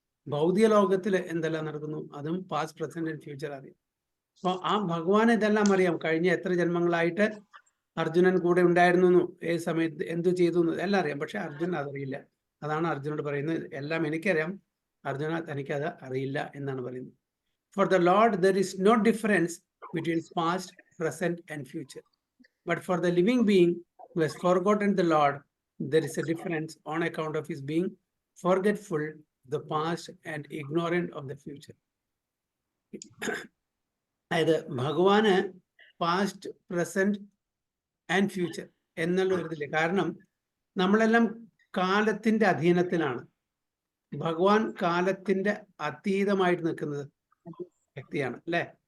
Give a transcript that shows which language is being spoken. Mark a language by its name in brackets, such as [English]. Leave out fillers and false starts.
[Malayalam] ഭൗതിക ലോകത്തിൽ എന്തെല്ലാം നടക്കുന്നു അതും പാസ്റ്റ് പ്രസന്റ് ആൻഡ് ഫ്യൂച്ചർ അറിയാം. അപ്പോൾ ആ ഭഗവാൻ ഇതെല്ലാം അറിയാം. കഴിഞ്ഞ എത്ര ജന്മങ്ങളായിട്ട് അർജുനൻ കൂടെ ഉണ്ടായിരുന്നു, ഏത് സമയത്ത് എന്തു ചെയ്തു എല്ലാം അറിയാം. പക്ഷെ അർജുനൻ അതറിയില്ല. അതാണ് അർജുനോട് പറയുന്നത്, എല്ലാം എനിക്കറിയാം, അർജുന തനിക്കത് അറിയില്ല എന്നാണ് പറയുന്നത്. [English] For the Lord there is no difference between past, present and future. But for the living being who has forgotten the Lord, there is a difference on account of his being forgetful of the past and ignorant of the future. [Malayalam] അതായത് ഭഗവാന് past, present and future എന്നുള്ള ഒരു ഇതില്ല. കാരണം നമ്മളെല്ലാം കാലത്തിന്റെ അധീനത്തിലാണ്. ഭഗവാൻ കാലത്തിന്റെ അതീതമായിട്ട് നിൽക്കുന്നത് വ്യക്തിയാണ് അല്ലെ?